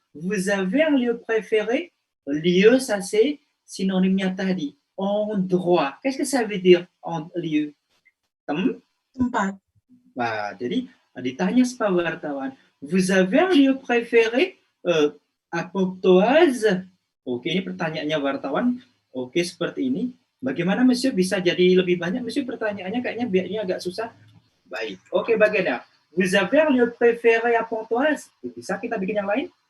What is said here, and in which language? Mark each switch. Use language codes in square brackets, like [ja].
[fr] Vous avez un lieu préféré? Lieu, ça c'est synonymnya tadi. Endroit. Qu'est-ce que ça veut dire lieu? [id] Tempat. Nah, jadi ditanya sama wartawan, [fr] vous avez un lieu préféré à Pontoise? [id] Oke, ini pertanyaannya wartawan. Oke, seperti ini. Bagaimana monsieur bisa jadi lebih banyak? Monsieur pertanyaannya kayaknya biasanya agak susah. Baik. Oke, bagaimana? [fr] Vous avez un lieu préféré à Pontoise? [id] Bisa kita bikin yang lain?